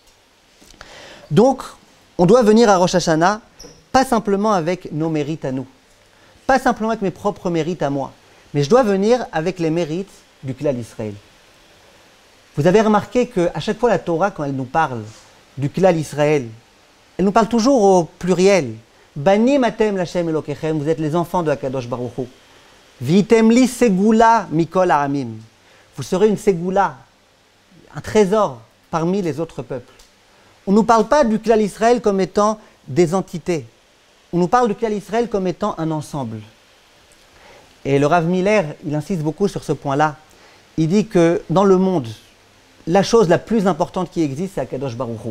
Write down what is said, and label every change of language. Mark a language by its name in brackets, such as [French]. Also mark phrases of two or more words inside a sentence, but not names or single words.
[French] Donc, on doit venir à Rosh Hashanah, pas simplement avec nos mérites à nous, pas simplement avec mes propres mérites à moi, mais je dois venir avec les mérites du [Hebrew] כלל ישראל. [French] Vous avez remarqué qu'à chaque fois la Torah, quand elle nous parle du [Hebrew] כלל ישראל, [French] elle nous parle toujours au pluriel. [Hebrew] בנים אתם להשם אלוקיכם, [French] vous êtes les enfants de [Hebrew] הקדוש ברוך הוא. והייתם לי סגולה מכל העמים. [French] Vous serez une segula, un trésor parmi les autres peuples. On ne nous parle pas du [Hebrew] כלל ישראל [French] comme étant des entités. On nous parle du [Hebrew] כלל ישראל [French] comme étant un ensemble. Et le Rav Miller, il insiste beaucoup sur ce point-là. Il dit que dans le monde, la chose la plus importante qui existe, c'est [Hebrew] הקדוש ברוך הוא.